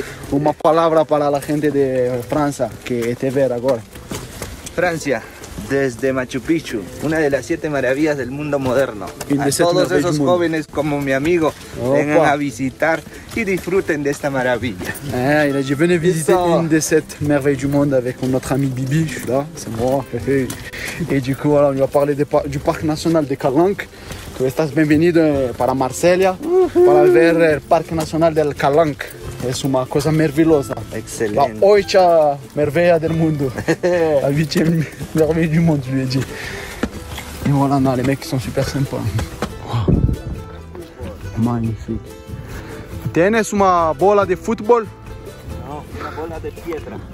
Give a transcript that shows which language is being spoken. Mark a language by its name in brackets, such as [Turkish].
[Spanish] Una palabra para la gente de Francia que te ve ahora. Francia, desde Machu Picchu, una de las 7 maravillas del mundo moderno. A todos esos jóvenes como mi amigo, vengan a visitar y disfruten de esta maravilla. [French] Il a dit venez visiter une des 7 merveilles du monde avec notre ami Bibi, je suis là, c'est moi. Et du coup, voilà, on lui a parlé du parc national de Calanque. [Spanish] Tu estás bienvenido para Marsella, para ver el parque nacional del Calanque. Es una cosa meravillosa. Excelente. La 8 merveille del mundo. [French] La 8e merveille du monde, je lui ai dit. Et voilà, non, les mecs sont super sympas. [Spanish] Wow. [French] Magnifique. [Spanish] Tienes una bola de football? Non, una bola de piedra.